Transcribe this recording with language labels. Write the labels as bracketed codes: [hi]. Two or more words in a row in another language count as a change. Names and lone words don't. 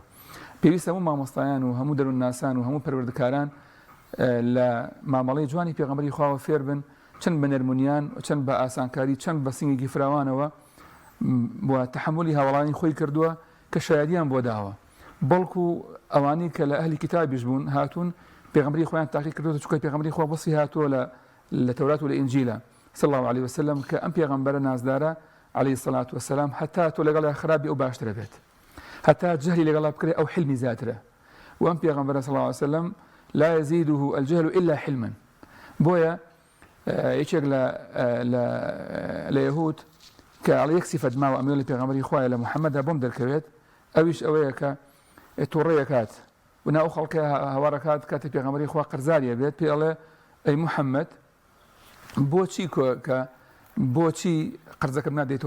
[ckb] پێویستە هەموو مامۆستایان و هەموو دەروونناسان و هەموو پەروەردەکاران لە مامەڵەی جوانی پێغەمبەری خواوە فێر بن، چەند بە نەرمونیان، چەند بە ئاسانکاری، چەند بە سنگێکی فراوانەوە بۆ تەحملی هاوڵانی خۆی کردووە کە شایەدیان بۆ داوە. بەڵکو ئەوانەی کە لە ئەهلی کتابیش بوون هاتوون پێغەمبەری خۆیان تاقی کردووە، چونکە پێغەمبەری خوا بەسی هاتووە لە تەورات و لە ئینجیلە [ar] صلی الله عليه وسلم [ckb] کە ئەم پێغەمبەرە نازدارە [ar] عليه الصلاة والسلام [ckb] هەتا تۆ لەگەڵا خراپی ئەو باشترە بێت، هەتا جەهلی لەگەڵا بکرێ ئەو حلمی زیاترە. و ئەم پێغەمبەرە [ar] صلی الله عليه وسلم لا يزيده الجهل إلا حلما. [ckb] بۆیە یەکێک لە یەهود کە ئەڵێ یەک سیفەت ماوە ئەمێ لە پێغەمبەری خوایە لە محەممەدا بۆم دەرکەوێت، ئەویش ئەوەیە کە تووڕەیەکات و ناو خەڵکە هەوارەکات کاتێک پێغەمبەری خوا قەرزاریە بێت پێ ئەڵێ ئەی محەممەد بۆچی قەرزەکەم نادێتەوە؟